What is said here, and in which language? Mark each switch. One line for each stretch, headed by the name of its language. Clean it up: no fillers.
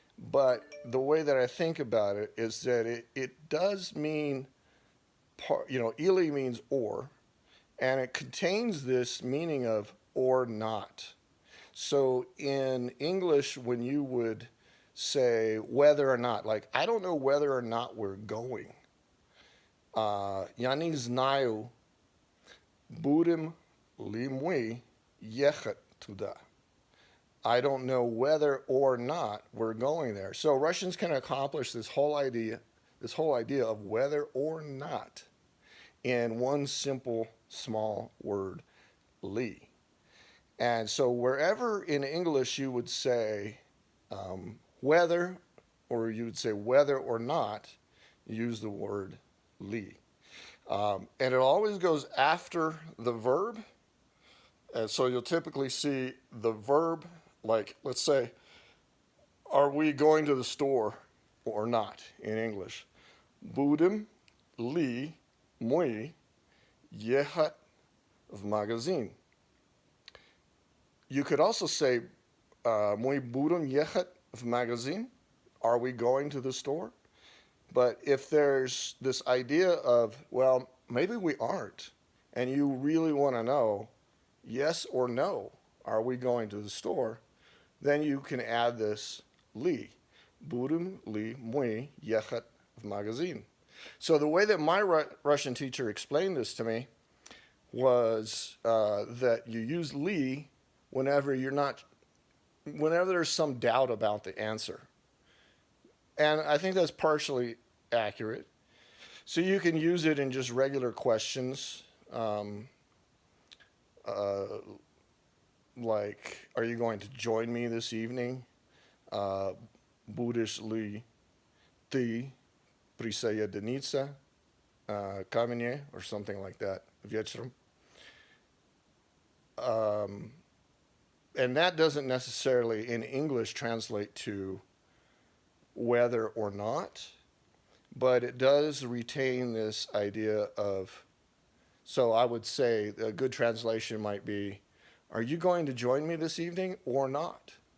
English: But the way that I think about it is that it does mean Или means or, and it contains this meaning of or not. So in English, when you would say whether or not, like, I don't know whether or not we're going.
Russian: Я не знаю, будем ли мы ехать туда.
English: I don't know whether or not we're going there. So Russians can accomplish this whole idea of whether or not in one simple small word, li. And so wherever in English you would say whether, or you would say whether or not, use the word li. And it always goes after the verb. And so you'll typically see the verb, like, let's say, are we going to the store or not in English?
Russian: Будем ли мы ехать в магазин? You could also say, мы будем ехать в магазин?
English: Are we going to the store? But if there's this idea of, well, maybe we aren't, and you really want to know, yes or no, are we going to the store? Then you can add this li.
Russian: Будем ли мы ехать в магазин?
English: So the way that my Russian teacher explained this to me was that you use li whenever there's some doubt about the answer. And I think that's partially accurate. So you can use it in just regular questions, like, are you going to join me this evening?
Russian: Будешь ли ты присоединиться ко мне,
English: or something like that,
Russian: вечером.
English: And that doesn't necessarily in English translate to whether or not, but it does retain this idea of, so I would say a good translation might be, are you going to join me this evening or not?